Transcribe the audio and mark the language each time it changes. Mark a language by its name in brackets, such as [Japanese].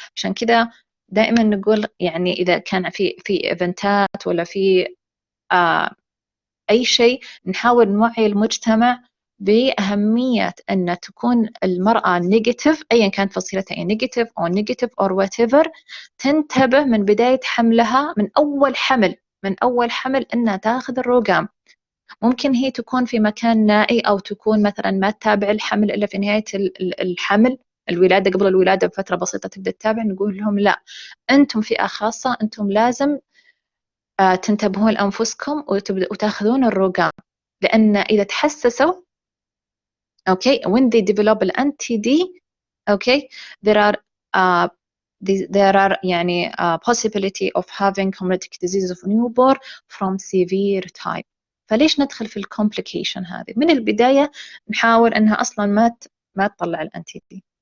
[Arabic] عشان كده دائما نقول يعني إذا كان في إيفنتات ولا في أي شيء نحاول نوعي المجتمع بأهمية أن تكون المرأة نيجاتيف أيا كانت فصيلتها أي نيجاتيف أو نيجاتيف أو whatever، تنتبه من بداية حملها من أول حمل أنها تاخذ الرقم. ممكن هي تكون في مكان نائي أو تكون مثلا ما تتابع الحمل إلا في نهاية الحمل، الولادة قبل الولادة بفترة بسيطة تبدأ تتابع. نقول لهم لا، أنتم فئة خاصة، أنتم لازم تنتبهون لأنفسكم وتاخذون الرقم، لأن إذا تحسسوا [English] okay when they develop an anti-D okay there are يعني possibility of having hemolytic disease of newborn from severe type. [Arabic] فليش ندخل في الكومبليكيشن هذه من البداية؟ نحاول أنها أصلا ما تطلع الانتي-D.